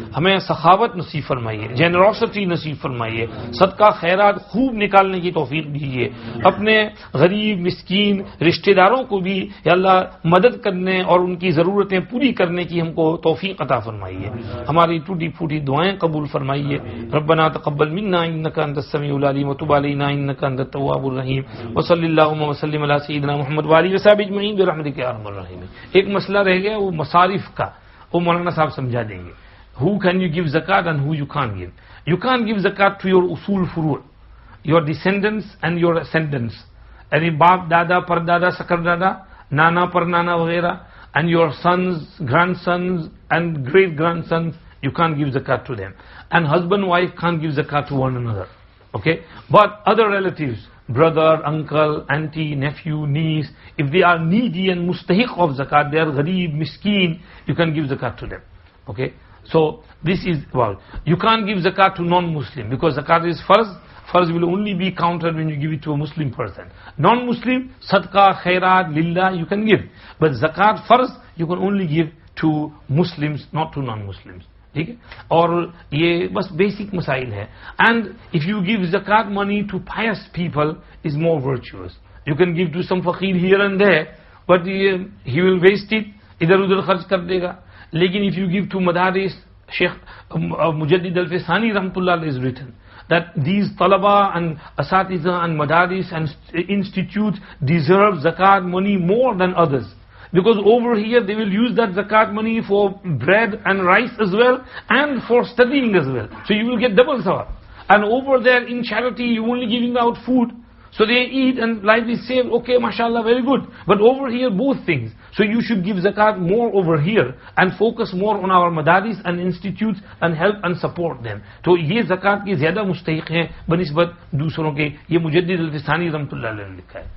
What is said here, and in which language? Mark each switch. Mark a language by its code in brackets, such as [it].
[ur] ہمیں سخاوت نصیب فرمائیے, جنروسٹی نصیب فرمائیے, صدقہ خیرات خوب نکالنے کی توفیق دیجیے. اپنے غریب مسکین رشتہ داروں کو بھی یا اللہ مدد کرنے اور ان کی ضرورتیں پوری کرنے کی ہم کو توفیق عطا فرمائیے. ہماری ٹوٹی پھوٹی دعائیں قبول فرمائیے. [ar] ربنا تقبل منا انك انت السميع العليم وتب علينا انك انت التواب الرحيم. وصلی اللهم وسلم على سيدنا محمد وآله وصحبه اجمعين برحمتك يا ارحم الراحمين. [ur] ایک مسئلہ رہ گیا, وہ مصارف کا, وہ مولانا صاحب سمجھا دیں گے. [en] Who can you give zakat and who you can't give? You can't give zakat to your usul furu', your descendants and your ascendants. [ur] یعنی باپ دادا پر دادا سکر دادا, نانا پر نانا وغیرہ, [en] and your sons, grandsons and great grandsons, you can't give zakat to them. And husband wife can't give zakat to one another. Okay? But other relatives, brother, uncle, auntie, nephew, niece, if they are needy and mustahiq of zakat, they are gharib, miskeen, you can give zakat to them. Okay? So this is, well, you can't give zakat to non-Muslim because zakat is farz. Farz will only be counted when you give it to a Muslim person. Non-Muslim, sadaqah, khairat, lillah, you can give. But zakat, farz, you can only give to Muslims, not to non-Muslims. [ur] ٹھیک ہے, اور یہ بس basic مسائل ہے. [en] And if you give zakat money to pious people is more virtuous. You can give to some fakir here and there, but he will waste it, [ur] ادھر ادھر خرچ کر دے گا. لیکن [en] If you give to madaris, Shaikh Mujaddid Alf Sani رحمۃ اللہ علیہ has written that these talaba and asatiza and madaris and institutes deserve zakat money more than others. Because over here they will use that zakat money for bread and rice as well and for studying as well. So you will get double sawab. And over there in charity you only giving out food. So they eat and life is saved. Okay, mashallah, very good. But over here both things. So you should give zakat more over here and focus more on our madaris and institutes and help and support them. [ur] تو یہ زکات کی زیادہ مستحق ہیں بنسبت دوسروں کے. یہ مجدد الفسانی رحمۃ اللہ علیہ نے لکھا ہے.